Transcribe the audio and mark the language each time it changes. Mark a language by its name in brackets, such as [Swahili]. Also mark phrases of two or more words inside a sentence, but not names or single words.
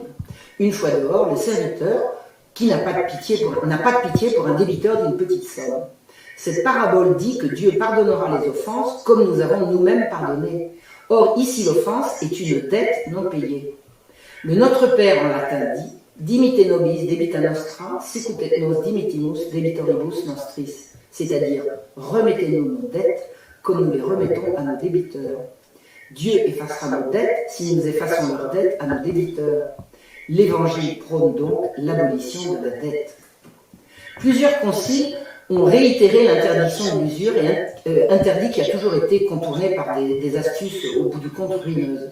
[French] Une fois dehors, le serviteur, qui n'a pas de pitié pour un débiteur d'une petite somme, Cette parabole dit que Dieu pardonnera les offenses comme nous avons nous-mêmes pardonné. Or, ici, l'offense est une dette non payée. Le Notre Père en latin dit « [Latin] Dimite nobis debita nostra, sicut et nos dimittimus debitoribus nostris », [French] c'est-à-dire « Remettez-nous nos dettes comme nous les remettons à nos débiteurs ». Dieu effacera nos dettes si nous effaçons leurs dettes à nos débiteurs. L'Évangile prône donc l'abolition de la dette. Plusieurs conciles ont réitéré l'interdiction de l'usure et interdit qui a toujours été contourné par des astuces au bout du compte ruineuses.